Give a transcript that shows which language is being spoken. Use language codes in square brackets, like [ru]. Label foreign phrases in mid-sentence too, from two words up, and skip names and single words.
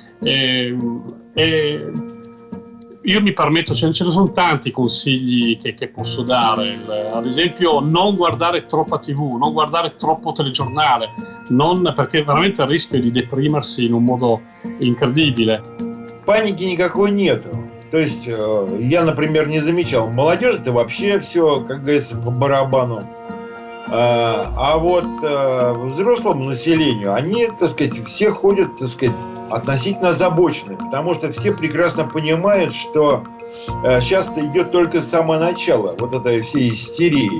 [it] Io mi permetto, ce ne sono tanti consigli che posso dare, ad esempio non guardare troppa TV, non guardare troppo telegiornale, perché veramente il rischio è di deprimersi in un modo incredibile. [ru] Паники никакой нету. То есть я, например, не замечал. Молодежь это вообще все, как говорится, по барабану. А вот взрослому населению, они, так сказать, все ходят, так сказать, относительно озабочены, потому что все прекрасно понимают, что сейчас идет только самое начало вот этой всей истерии.